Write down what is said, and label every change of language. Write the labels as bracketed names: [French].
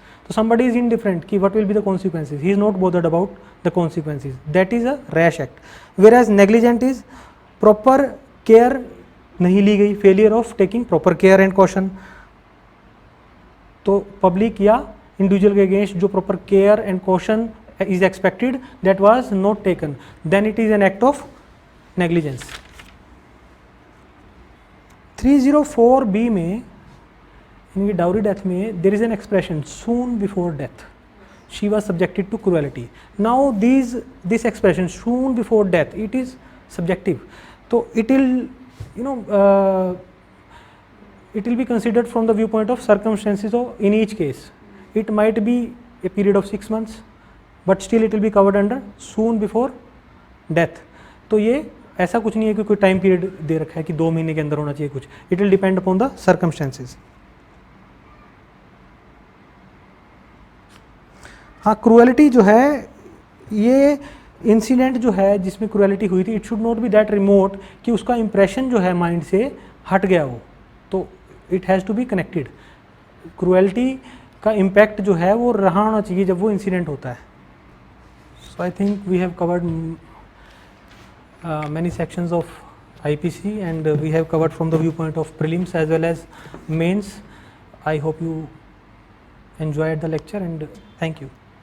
[English] So somebody is indifferent कि what will be the consequences, he is not bothered about the consequences, that is a rash act. Whereas negligent is proper care [Hindi] नहीं ली गई, [English] failure of taking proper care and caution. [Hindi] तो public या individual के against जो [English] Proper care and caution is expected that was not taken, then it is an act of negligence. 304B [Hindi] में इनकी [English] Dowry death में there is an expression soon before death she was subjected to cruelty. Now this expression soon before death it is subjective, तो it will it will be considered from the viewpoint of circumstances of in each case. It might be a period of 6 months, but still it will be covered under soon before death. [Hindi] तो ये ऐसा कुछ नहीं है कि कोई time period दे रखा है कि 2 महीने के अंदर होना चाहिए कुछ, [English] it will depend upon the circumstances. [Hindi] हाँ, क्रूएलिटी जो है, ये इंसिडेंट जो है जिसमें क्रूएलिटी हुई थी, [English] it should not be that remote [Hindi] कि उसका इंप्रेशन जो है माइंड से हट गया वो, तो [English] It has to be connected. [Hindi] Cruelty का इम्पैक्ट जो है वो रहा होना चाहिए जब वो इंसिडेंट होता है। [English] So I think we have covered many sections of IPC, and we have covered from the viewpoint of prelims as well as mains. I hope you enjoyed the lecture, and thank you.